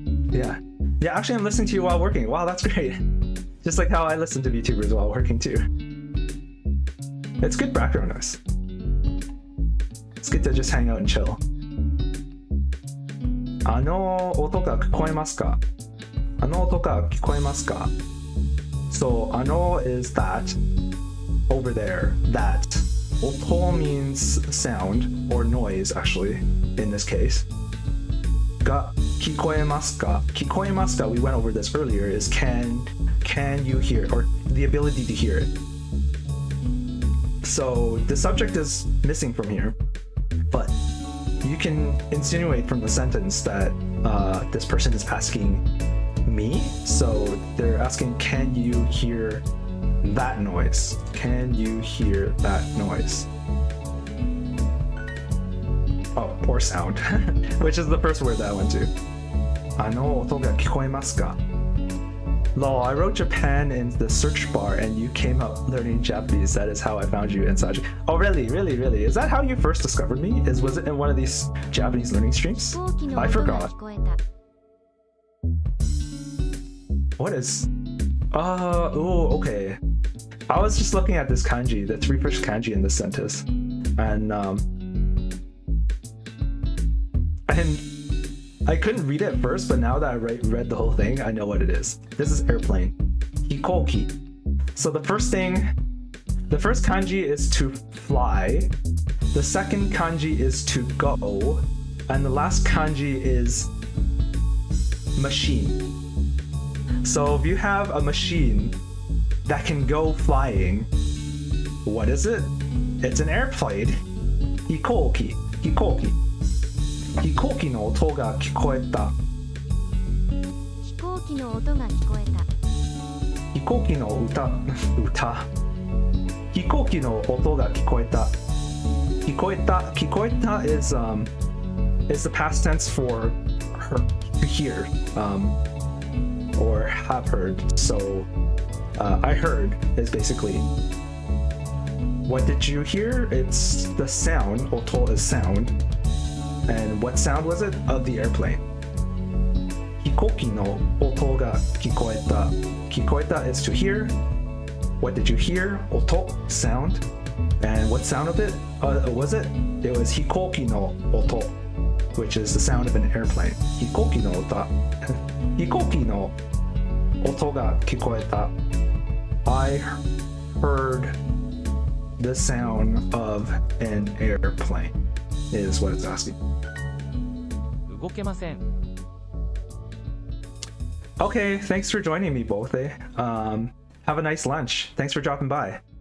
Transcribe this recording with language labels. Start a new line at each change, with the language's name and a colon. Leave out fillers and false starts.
English: Yeah, actually I'm listening to you while working. Wow, that's great. Just like how I listen to VTubers while working too. It's good background noise. It's good to just hang out and chill.
Japanese: あの音が聞こえますか?あの音が聞こえますか?
English: So あの is that over there. That. 音 means sound or noise actually in this case.
Japanese: が聞こえますか?
English: 聞こえますか, we went over this earlier, is can you hear it, or the ability to hear it. So the subject is missing from here, but you can insinuate from the sentence that this person is asking me. So they're asking, can you hear that noise? Can you hear that noise? Oh, or sound, which is the first word that I went to.
Japanese: あの音が聞こえますか?
English: Lol, I wrote Japan in the search bar and you came up learning Japanese. That is how I found you in Saji. Oh, really? Really? Really? Is that how you first discovered me? Was it in one of these Japanese learning streams? I forgot. What is... oh, okay. I was just looking at this kanji, the three first kanji in this sentence. And I couldn't read it first, but now that I read the whole thing, I know what it is. This is airplane. Hikoki. So the first kanji is to fly. The second kanji is to go. And the last kanji is machine. So if you have a machine that can go flying, what is it? It's an airplane. Hikoki. Hikoki.
Japanese: 飛行機の音が聞こえた。飛行機の音が聞こえた。飛行機の歌。飛行機の音が聞こえた。聞こえた。
English: 聞こえた is the past tense for to hear or have heard. So I heard is basically what did you hear? It's the sound. 音 is sound. And what sound was it? Of the airplane.
Japanese: 飛行機の音が聞こえた。
English: 聞こえた is to hear. What did you hear? 音 sound. And what sound of it was it? It was 飛行機の音, which is the sound of an airplane.
Japanese: 飛行機の音。飛行機の音が聞こえた。
English: I heard the sound of an airplane is what it's asking.
Japanese: 動けません。
English: Okay, thanks for joining me both. Have a nice lunch. Thanks for dropping by.